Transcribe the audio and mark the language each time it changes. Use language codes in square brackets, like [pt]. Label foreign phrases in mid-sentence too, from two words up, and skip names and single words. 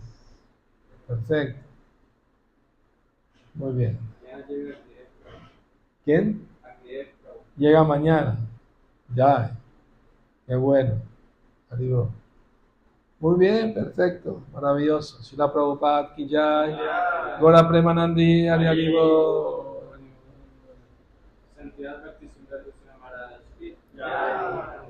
[es] Perfecto. Muy bien. mañana llega el directo. ¿Quién? Al directo. Llega mañana. Ya. Qué bueno. Adiós. Muy bien, perfecto. Maravilloso. [hi] Srila Prabhupada की जय. Gora Premanandi, [bn] হরি হরি বোল. [es] Santidad Bhakti Sundar Goswami Maharaj [hi] की जय.